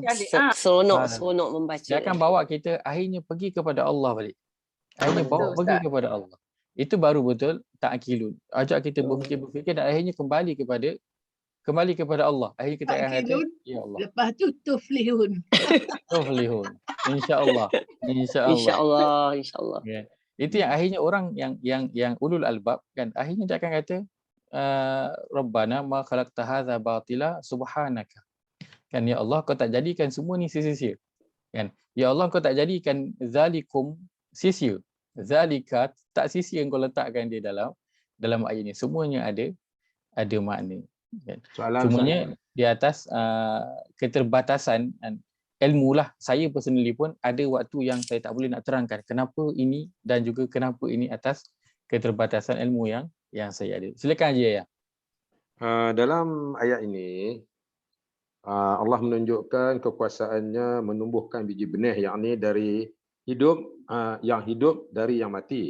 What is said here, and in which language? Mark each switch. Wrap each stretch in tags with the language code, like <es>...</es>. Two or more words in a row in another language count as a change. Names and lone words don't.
<ms>seronok membaca. Dia akan bawa kita akhirnya pergi kepada Allah balik. Akhirnya bawa pergi kepada Allah. Itu baru betul ta'qilun. Ajak kita berfikir dan akhirnya kembali kepada Allah. Akhirnya kita akan kata ya Allah. Lepas tu tuflihun. Tuflihun. Insya-Allah. Yeah. Itu yang akhirnya orang yang</ms> <ar>أولو الألباب</ar> <ms>kan, akhirnya dia akan kata</ms> <ar>ربنا ما خلقت هذا باطلا سبحانك.</ar> <ms>Kan ya Allah, kau tak jadikan semua ni sia-sia. Kan? Ya Allah, kau tak jadikan zalikum sia-sia. Zalika tak sia-sia kau letakkan dia dalam ayat ni. Semuanya ada makna. Kan? Semuanya di atas keterbatasan ilmu lah. Saya personally pun ada waktu yang saya tak boleh nak terangkan kenapa ini dan juga kenapa ini atas keterbatasan ilmu yang saya ada. Silakan Haji. Dalam ayat ini Allah menunjukkan kekuasaannya menumbuhkan biji benih, yakni dari yang hidup dari yang mati.</ms>